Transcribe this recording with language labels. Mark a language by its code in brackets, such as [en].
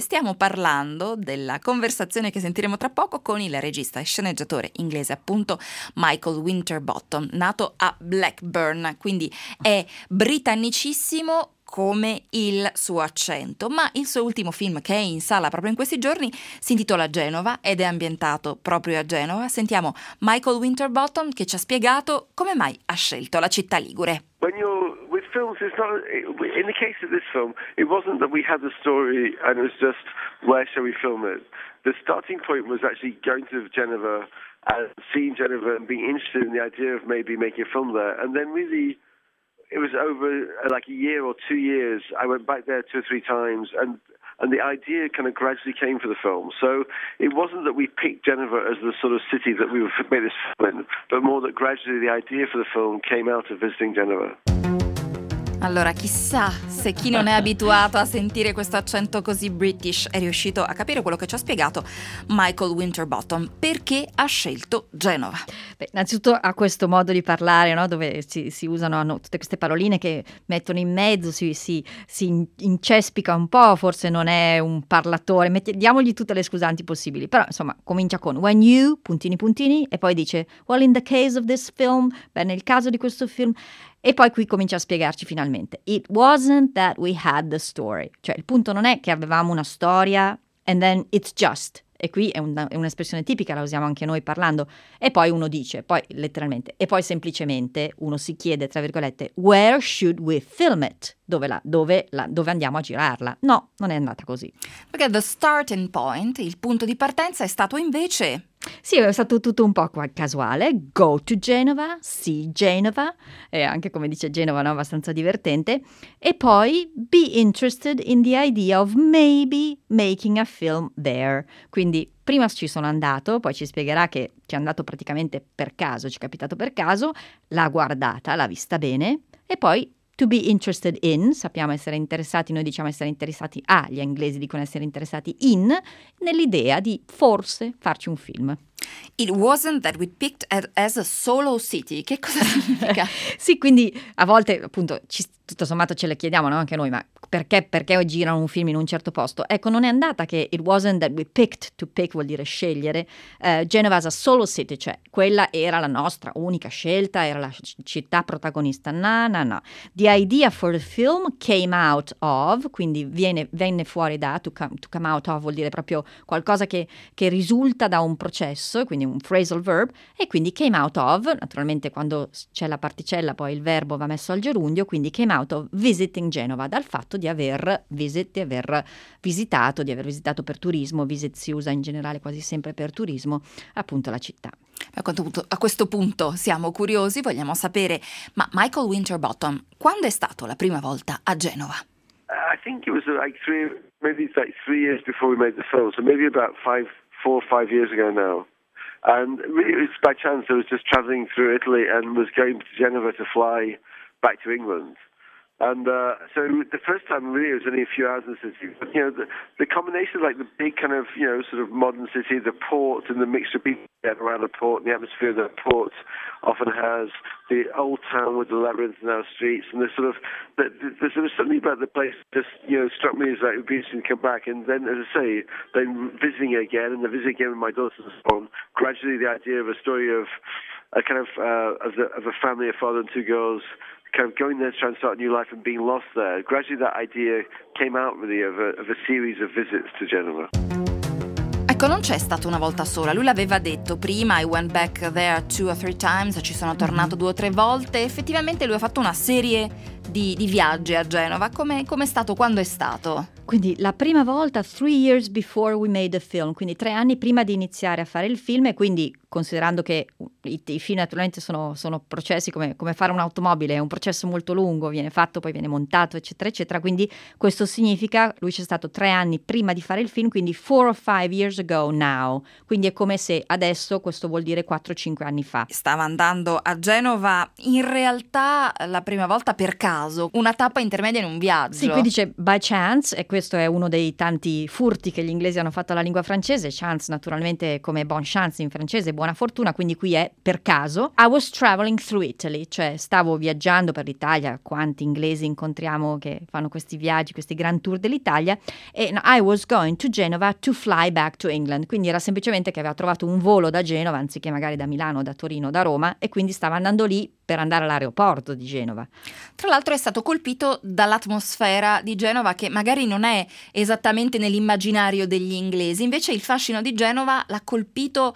[it] Stiamo parlando della conversazione che sentiremo tra poco con il regista e sceneggiatore inglese, appunto, Michael Winterbottom, nato a Blackburn, quindi è britannicissimo come il suo accento, ma il suo ultimo film, che è in sala proprio in questi giorni, si intitola Genova ed è ambientato proprio a Genova. Sentiamo Michael Winterbottom che ci ha spiegato come mai ha scelto la città ligure. [en] When you're with films, it's not in the case of this film, it wasn't that we had the story and it was just where shall we film it. The starting point was actually going to Genova and seeing Genova and being interested in the idea of maybe making a film there, and then really it was over like a year or 2 years. I went back there 2 or 3 times and the idea kind of gradually came for the film. So it wasn't that we picked Genova as the sort of city that we would make this film in, but more that gradually the idea for the film came out of visiting Genova. [it] Allora, chissà se chi non è abituato a sentire questo accento così British è riuscito a capire quello che ci ha spiegato Michael Winterbottom. Perché ha scelto Genova? Beh, innanzitutto ha questo modo di parlare, no? Dove si usano, hanno tutte queste paroline che mettono in mezzo, si incespica un po', forse non è un parlatore. Diamogli tutte le scusanti possibili. Però, insomma, comincia con [en] when you, [it] puntini puntini, e poi dice [en] well, in the case of this film, [it] beh, nel caso di questo film. E poi qui comincia a spiegarci finalmente. [en] It wasn't that we had the story. [it] Cioè, il punto non è che avevamo una storia [en] and then it's just. [it] E qui è un'espressione tipica, la usiamo anche noi parlando. E poi uno dice, poi letteralmente, e poi semplicemente uno si chiede, tra virgolette, [en] where should we film it? [it] Dove andiamo a girarla? No, non è andata così. Perché [en] the starting point, [it] il punto di partenza, è stato invece... Sì, è stato tutto un po' casuale. [en] Go to Genova, see Genova, [it] e anche come dice Genova, no? Abbastanza divertente. E poi [en] be interested in the idea of maybe making a film there. [it] Quindi prima ci sono andato, poi ci spiegherà che ci è andato praticamente per caso, ci è capitato per caso, l'ha guardata, l'ha vista bene, e poi [en] to be interested in, [it] sappiamo essere interessati, noi diciamo essere interessati a, gli inglesi dicono essere interessati in, nell'idea di forse farci un film. [en] It wasn't that we picked as a solo city. [it] Che cosa significa? Sì, quindi a volte appunto tutto sommato ce le chiediamo, no? Anche noi, ma perché girano un film in un certo posto? Ecco, non è andata che [en] it wasn't that we picked, to pick [it] vuol dire scegliere, [en] Genova as a solo city, [it] cioè quella era la nostra unica scelta, era la città protagonista. No. [en] The idea for the film came out of, [it] quindi venne fuori da, [en] to come out of [it] vuol dire proprio qualcosa che risulta da un processo, quindi un phrasal verb, e quindi [en] came out of, [it] naturalmente quando c'è la particella poi il verbo va messo al gerundio, quindi [en] came out of visiting Genova, [it] dal fatto di aver visitato per turismo. Visit si usa in generale quasi sempre per turismo, appunto la città. A questo punto siamo curiosi, vogliamo sapere, ma Michael Winterbottom, quando è stato la prima volta a Genova? [en] I think it was like three years before we made the film, so maybe about four or five years ago now. And really, it was by chance. I was just traveling through Italy and was going to Genova to fly back to England. And so the first time really it was only a few hours in the city. But, you know, the combination of like the big kind of, you know, sort of modern city, the port and the mixture of people get around the port and the atmosphere that the port often has, the old town with the labyrinth in our streets, and there's something about the place that just, you know, struck me as like it would be interesting to come back. And then, as I say, then visiting it again, and the visit again with my daughter's son, gradually the idea of a story of a kind of of a family, a father and two girls, kind of going there to try and start a new life and being lost there. Gradually that idea came out really of a series of visits to Genova. [it] Ecco, non c'è stato una volta sola, lui l'aveva detto prima, [en] I went back there 2 or 3 times, [it] ci sono tornato 2 o 3 volte, effettivamente lui ha fatto una serie di viaggi a Genova. Come è stato? Quando è stato? Quindi la prima volta, [en] 3 years before we made the film, [it] quindi 3 anni prima di iniziare a fare il film, e quindi considerando che i film naturalmente sono processi come fare un'automobile, è un processo molto lungo, viene fatto, poi viene montato, eccetera, eccetera. Quindi questo significa, lui c'è stato 3 anni prima di fare il film, quindi [en] 4 or 5 years ago now. [it] Quindi è come se adesso, questo vuol dire 4 o 5 anni fa. Stava andando a Genova, in realtà, la prima volta per caso, una tappa intermedia in un viaggio. Sì, qui dice [en] by chance, [it] e questo è uno dei tanti furti che gli inglesi hanno fatto alla lingua francese. Chance, naturalmente, come [fr] bonne chance [it] in francese, buona fortuna, quindi qui è per caso. [en] I was traveling through Italy, [it] cioè stavo viaggiando per l'Italia. Quanti inglesi incontriamo che fanno questi viaggi, questi grand tour dell'Italia? E [en] I was going to Genova to fly back to England, [it] quindi era semplicemente che aveva trovato un volo da Genova anziché magari da Milano, da Torino, da Roma, e quindi stava andando lì per andare all'aeroporto di Genova. Tra l'altro è stato colpito dall'atmosfera di Genova, che magari non è esattamente nell'immaginario degli inglesi, invece il fascino di Genova l'ha colpito.